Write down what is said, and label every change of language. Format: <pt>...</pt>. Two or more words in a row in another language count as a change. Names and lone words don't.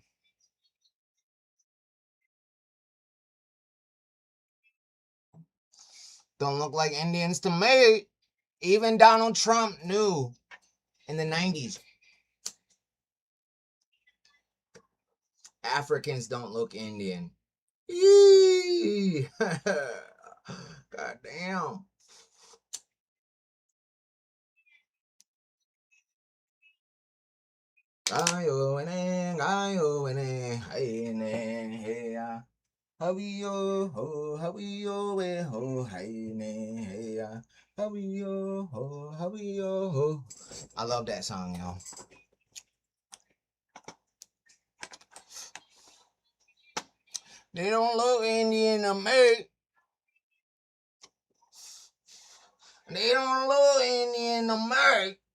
<en>Don't look like Indians to me. Even Donald Trump knew in the 90s. Africans don't look Indian. Eee! God damn. Ayo ene, ayo ene, ene, hey, Hawiyo ho, hawiyo we ho, haine, hey, hawiyo ho, hawiyo ho. I love that song, yo. They don't look Indian to me. They don't look Indian to me.</en>